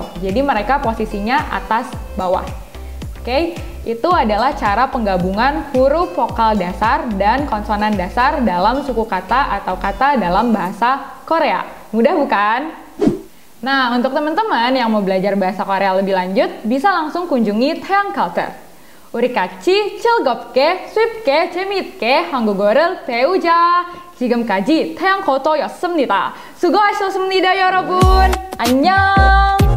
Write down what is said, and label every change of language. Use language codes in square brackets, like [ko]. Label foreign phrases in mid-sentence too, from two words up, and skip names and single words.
[id] Jadi mereka posisinya atas bawah. Oke, itu adalah cara penggabungan huruf vokal dasar dan konsonan dasar dalam suku kata atau kata dalam bahasa Korea. Mudah bukan? Nah, untuk teman-teman yang mau belajar bahasa Korea lebih lanjut, bisa langsung kunjungi Taeyang Culture. [ko] 우리 같이 즐겁게, 쉽게, 재미있게 한국어를 배우자. 지금까지 태양코터였습니다. 수고하셨습니다, 여러분. 안녕!